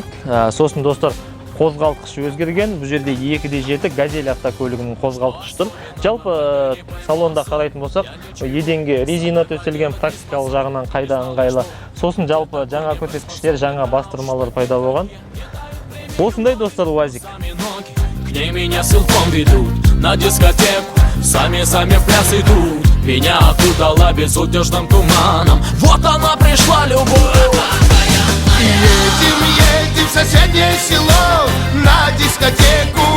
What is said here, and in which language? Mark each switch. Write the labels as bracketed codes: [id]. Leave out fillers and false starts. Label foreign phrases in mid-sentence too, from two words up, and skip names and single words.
[kk] Сосын достар, қозғалтқыш өзгерген. Бұл жерде 2.7 газель автокөлігінің қозғалтқышы тұр. Жалпы салонда қарайтын болсақ, еденге резина төселген, практикалық жағынан қайда ыңғайлы. Сосын жалпы жаңа көрсеткіштер, жаңа бастырмалар пайда болған. Осындай достар УАЗик. [ru] К ней меня силком ведут на дискотеку, сами в пляс идут. Меня окутала безудержным туманом. Вот она пришла, любовь. Едем в соседнее село на дискотеку.